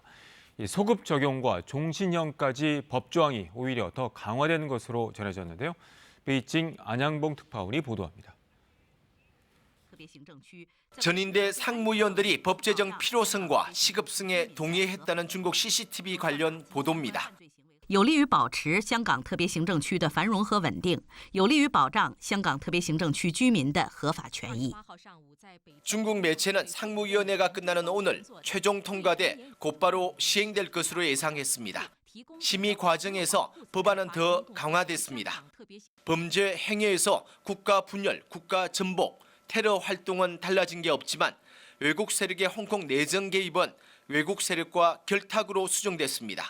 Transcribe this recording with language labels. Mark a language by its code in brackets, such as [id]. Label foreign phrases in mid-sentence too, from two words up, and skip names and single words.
[ko] 소급 적용과 종신형까지 법조항이 오히려 더 강화되는 것으로 전해졌는데요. 베이징 안양봉 특파원이 보도합니다. 전인대 상무위원들이 법 제정 필요성과 시급성에 동의했다는 중국 CCTV 관련 보도입니다. [zh] 有利于保持香港特别行政区的繁荣和稳定，有利于保障香港特别行政区居民的合法权益。 [ko] 중국 매체는 상무위원회가 끝나는 오늘 최종 통과돼 곧바로 시행될 것으로 예상했습니다. 심의 과정에서 법안은 더 강화됐습니다. 범죄 행위에서 국가 분열, 국가 전복, 테러 활동은 달라진 게 없지만 외국 세력의 홍콩 내정 개입은 외국 세력과 결탁으로 수정됐습니다.